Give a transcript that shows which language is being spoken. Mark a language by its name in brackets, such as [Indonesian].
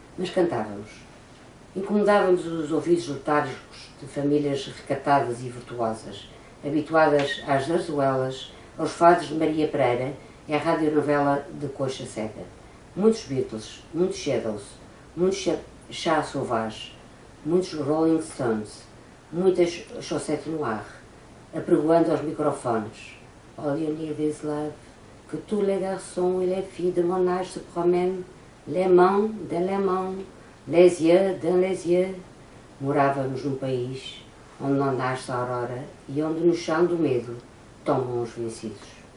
[Portuguese] Mas cantávamos. Incomodávamos os ouvidos letárgicos de famílias recatadas e virtuosas, habituadas às zarzuelas, aos fados de Maria Pereira e à radionovela de Coxa Seca. Muitos Beatles, muitos Shadows, muitos Chá Sauvage, muitos Rolling Stones, muitas Chaussette Noire, apregoando aos microfones. [English] All you need is love, [French] que tous les garçons et les filles de mon âge se promènent, les mains dans les mains, les yeux dans les yeux. [Portuguese] Morávamos num país onde não nasce a aurora e onde no chão do medo tombam os vencidos.